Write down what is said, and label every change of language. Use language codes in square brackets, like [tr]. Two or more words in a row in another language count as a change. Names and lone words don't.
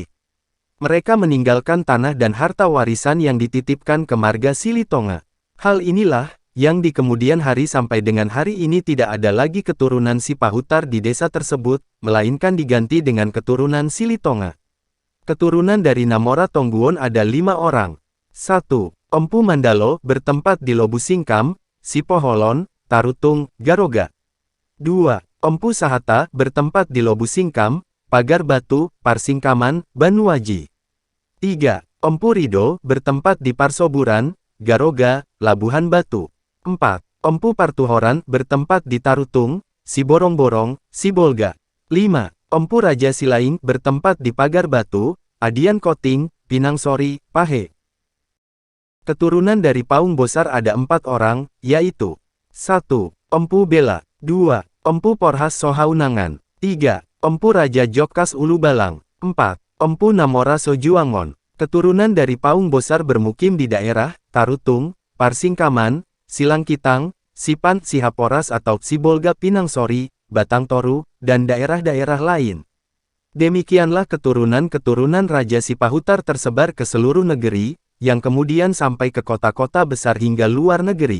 [id] Mereka meninggalkan tanah dan harta warisan yang dititipkan ke marga Silitonga. Hal inilah, yang di kemudian hari sampai dengan hari ini tidak ada lagi keturunan Sipahutar di desa tersebut, melainkan diganti dengan keturunan Silitonga. Keturunan dari Namora Tongguon ada 5 orang. 1. Empu Mandalo, bertempat di Lobusingkam, Sipoholon, Tarutung, Garoga. 2. Empu Sahata, bertempat di Lobusingkam, Pagar Batu, Parsingkaman, Banuaji. 3. Empu Rido, bertempat di Parsoburan, Garoga, Labuhan Batu. 4. Empu Partuhoran, bertempat di Tarutung, Siborong-borong, Sibolga. 5. Empu Raja Silaing, bertempat di Pagar Batu, Adian Koting, Pinangsori, Pahe. Keturunan dari Paung Bosar ada 4 orang, yaitu 1. Empu Bela. 2. Empu Porhas Sohaunangan. 3. Empu Raja Jokkas Ulubalang. 4. Empu Namora Sojuangon. Keturunan dari Paung Bosar bermukim di daerah Tarutung, Parsingkaman, Silangkitang, Sipan Sihaporas atau Sibolga Pinangsori, Batang Toru, dan daerah-daerah lain. Demikianlah keturunan-keturunan Raja Sipahutar tersebar ke seluruh negeri, yang kemudian sampai ke kota-kota besar hingga luar negeri.